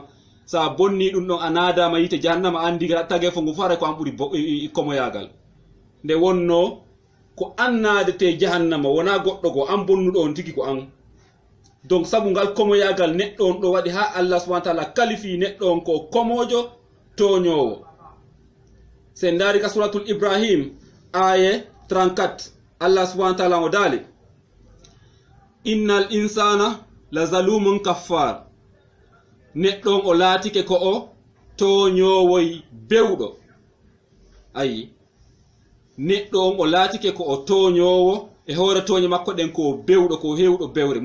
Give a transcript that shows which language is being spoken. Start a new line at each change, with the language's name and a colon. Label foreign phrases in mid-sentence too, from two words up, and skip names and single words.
Fula: Sa bonni ɗum ɗon a nadama yite jahannama andi tage fo ngu fare ko an ɓuri komoyagal. Nde wonno ko an nadete jahannama wona goɗɗo go, an bonnuɗo on tigi ko an. Donc sabu ngal komoyagal neɗɗo on ɗo waɗi ha Allah
Arabic: سبحانه وتعالى
Fula: kalifi neɗɗo on ko komojo toñowo. Sen dari ka suratul Ibrahim aya 34.
Arabic: الله سبحانه وتعالى
Fula: mo daali
Arabic: إن الإنسان لظلوم كفار.
Fula: Neɗɗo on o laatike ko o toñowoy bewɗo. Ayi, neɗɗo on o laatike ko o toñowo e hoore toñe makko ɗen ko bewɗo, ko hewɗo bewre.